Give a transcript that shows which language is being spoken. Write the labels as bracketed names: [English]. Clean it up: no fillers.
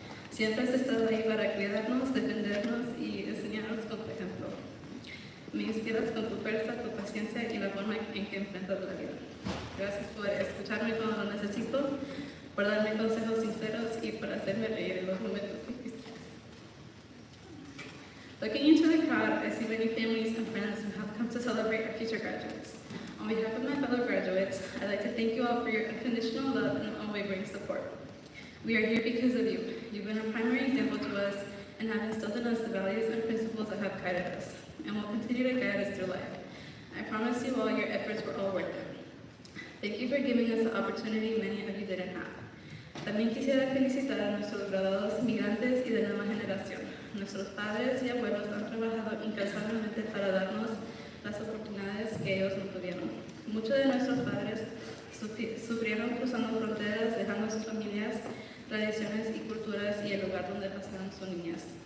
[Spanish] Siempre has estado ahí para cuidarnos, defendernos y enseñarnos con tu ejemplo. Me inspiras con tu fuerza, tu paciencia y la forma en que enfrentas la vida. Gracias por escucharme cuando lo necesito, por darme consejos sinceros y por hacerme reír en los momentos difíciles. [English] Looking into the crowd, I see many families and friends who have come to celebrate our future graduates. On behalf of my fellow graduates, I'd like to thank you all for your unconditional love and unwavering support. We are here because of you. You've been a primary example to us and have instilled in us the values and principles that have guided us, and will continue to guide us through life. I promise you all your efforts were all worth it. Thank you for giving us the opportunity many of you didn't have. [Spanish] También quisiera felicitar a nuestros graduados migrantes y de nueva generación. Nuestros padres y abuelos han trabajado incansablemente para darnos las oportunidades que ellos no tuvieron. Muchos de nuestros padres sufrieron cruzando fronteras, dejando sus familias, tradiciones y culturas y el lugar donde pasaron su niñez.